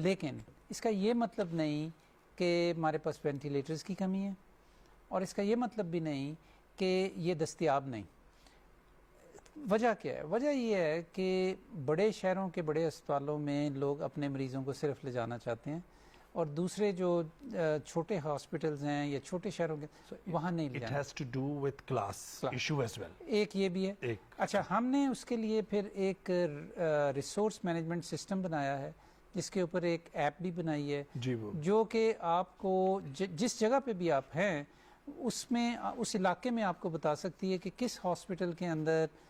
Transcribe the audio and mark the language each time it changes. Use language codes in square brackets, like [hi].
[ur] لیکن اس کا یہ مطلب نہیں کہ ہمارے پاس وینٹیلیٹرز کی کمی ہے، اور اس کا یہ مطلب بھی نہیں کہ یہ دستیاب نہیں. وجہ کیا ہے؟ وجہ یہ ہے کہ بڑے شہروں کے بڑے اسپتالوں میں لوگ اپنے مریضوں کو صرف لے جانا چاہتے ہیں، اور دوسرے جو چھوٹے ہاسپٹلز ہیں یا چھوٹے شہروں کے وہاں نہیں لے جانا. [en] It has to do with class issue as well. [ur] ایک یہ بھی ہے. اچھا، ہم نے اس کے لیے پھر ایک ریسورس مینجمنٹ سسٹم بنایا ہے جس کے اوپر ایک ایپ بھی بنائی ہے جو کہ آپ کو جس جگہ پہ بھی آپ ہیں اس میں اس علاقے میں آپ کو بتا سکتی ہے کہ کس ہاسپٹل کے اندر